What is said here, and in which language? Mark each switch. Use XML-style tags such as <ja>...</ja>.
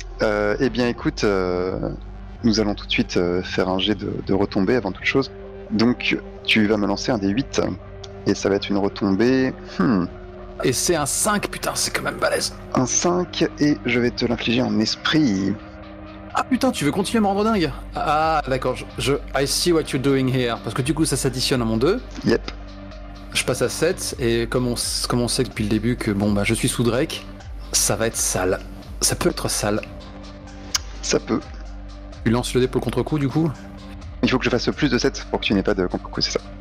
<fr>Eh bien écoute, nous allons tout de suite faire un jet de retombée avant toute chose. Donc tu vas me lancer un des 8 et ça va être une retombée... Et c'est un 5, putain, c'est quand même balèze. Un 5 et je vais te l'infliger en esprit. Ah putain, tu veux continuer à me rendre dingue? Ah d'accord,</fr> <en>I see what you're doing here.</en> <fr>Parce que du coup ça s'additionne à mon 2.</fr> <en>Yep.</en> <fr>Je passe à 7 et comme on sait depuis le début que je suis sous Drake, ça va être sale. Ça peut être sale. Ça peut. Tu lances le dé pour le contre-coup du coup? Il faut que je fasse plus de 7 pour que tu n'aies pas de contre-coup, c'est ça.</fr>